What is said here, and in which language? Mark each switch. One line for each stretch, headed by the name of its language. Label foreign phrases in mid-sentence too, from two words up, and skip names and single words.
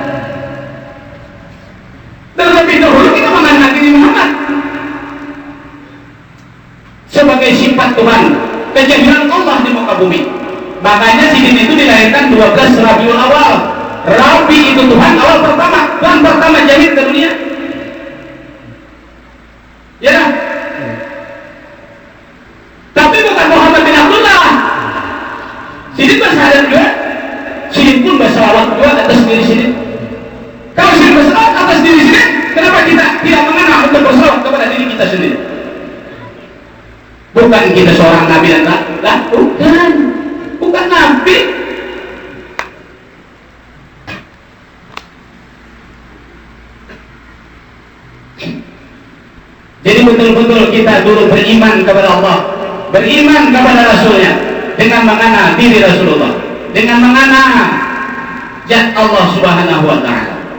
Banjar: Terlebih dahulu kita mengenal Muhammad sebagai sifat Tuhan, kejadian Allah di muka bumi. Makanya Sidin itu dilahirkan 12 Rabiul Awal. Rabi itu Tuhan awal pertama, Tuhan pertama jahit ke dunia. Ya, tapi bukan Muhammad bin Abdullah. Sidin bersahadat juga, Sidin pun bersalawat juga atas diri Sidin. Kalau Sidin bersalawat atas diri Sidin, kenapa kita tidak mengenal untuk bersalawat kepada diri kita sendiri? Bukan kita seorang nabi dan lah, bukan nabi. Jadi betul-betul kita dulu beriman kepada Allah, beriman kepada Rasulnya, dengan mengenal diri Rasulullah, dengan mengenal zat Allah
Arabic: سبحانه وتعالى.